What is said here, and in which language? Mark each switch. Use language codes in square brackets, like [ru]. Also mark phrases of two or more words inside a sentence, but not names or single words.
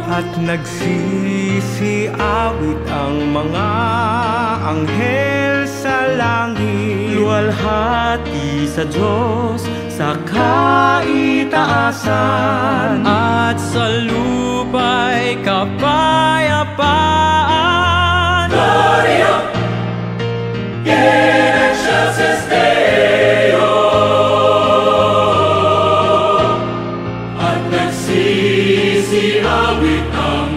[tl] At nagsisiawit ang mga anghel sa langit. Luwalhati sa Diyos sa kaitaasan, at sa lupa'y kapayapaan. [la] Gloria in excelsis Deo. [tl] At nagsisiawit ang